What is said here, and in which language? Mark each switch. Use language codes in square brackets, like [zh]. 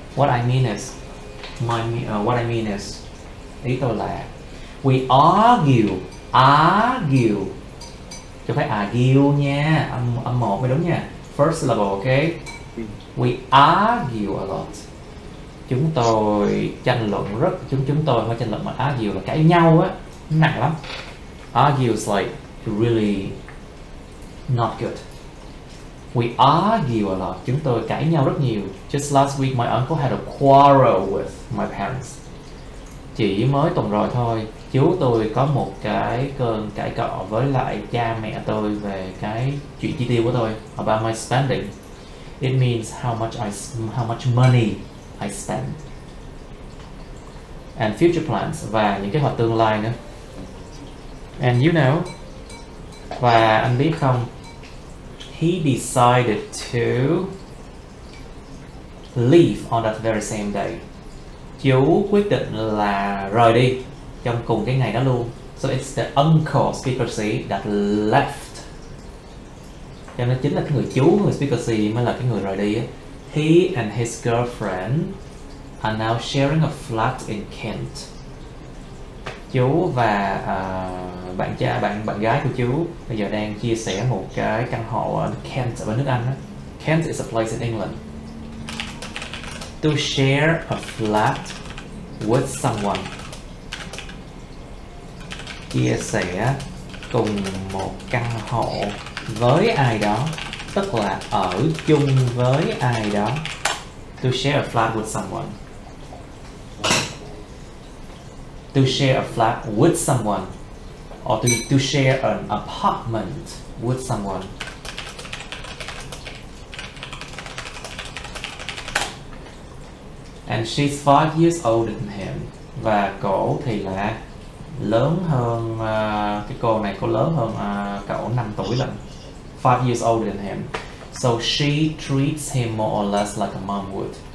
[en] What I mean is what I mean is [vi] ý tôi là [en] we argue [vi] chứ phải argue nha, âm một mới đúng nha, [en] first syllable, okay? We argue a lot. [vi] Chúng tôi tranh luận chúng tôi không tranh luận mà argue là cãi nhau á, nặng lắm. [en] Argue is like really not good. We argue a lot. [vi] Chúng tôi cãi nhau rất nhiều. [en] Just last week my uncle had a quarrel with my parents. [vi] Chỉ mới tuần rồi thôi, chú tôi có một cái cơn cãi cọ với lại cha mẹ tôi về cái chuyện chi tiêu của tôi. [en] About my spending. It means how much money I spend. And future plans, [vi] và những kế hoạch tương lai nữa. [en] And you know, [vi] và anh biết không, [en] he decided to leave on that very same day. [vi] Chú quyết định là rời đi trong cùng cái ngày đó luôn. [en] So it's the uncle, speaker C, that left. [vi] Cho nên chính là cái người chú, người speaker C mới là cái người rời đi ấy. [en] He and his girlfriend are now sharing a flat in Kent. [vi] Chú và bạn gái của chú bây giờ đang chia sẻ một cái căn hộ ở Kent, ở bên nước Anh. [en] Kent is a place in England. To share a flat with someone. [vi] Chia sẻ cùng một căn hộ với ai đó, tức là ở chung với ai đó. [en] To share a flat with someone. To share a flat with someone, or to share an apartment with someone. And she's 5 years older than him. [vi] Và cổ thì là lớn hơn, cái cô này cô lớn hơn cậu 5 tuổi lận. [en] 5 years older than him. So she treats him more or less like a mom would.